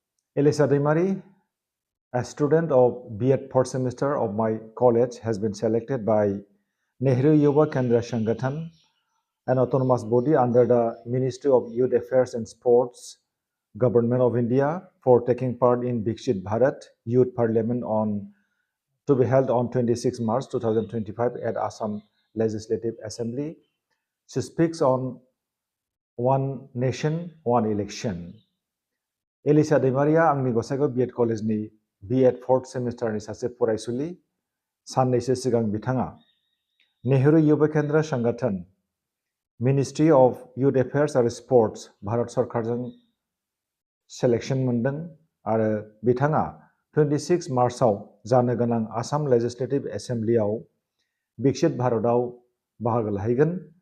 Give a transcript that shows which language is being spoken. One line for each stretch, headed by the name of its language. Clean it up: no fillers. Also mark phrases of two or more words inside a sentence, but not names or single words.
English: Elisha Daimari, a student of B.Ed fourth semester of my college, has been selected by Nehru Yuva Kendra Shangathan, an autonomous body under the Ministry of Youth Affairs and Sports, Government of India, for taking part in Viksit Bharat Youth Parliament to be held on 26 March 2025 at Assam Legislative Assembly. She speaks on One Nation, One Election.
Bodo: Elisha Daimari आंनि गसाइगाव B.Ed कलेजनि B.Ed
English: fourth semesterनि
Bodo: सासे फरायसुलि साननैसो सिगां बिथाङा नेहरू युवा केन्द्र संगठन मिनिस्ट्रि अफ युथ एफेयार्स आरो स्पर्ट्स भारत सरकारजों सेलेक्शन मोनदों आरो बिथाङा 26 मार्चआव जानो गोनां आसाम लेजिस्लेटिभ एसेम्ब्लियाव विकसित भारतआव बाहागो लाहैगोन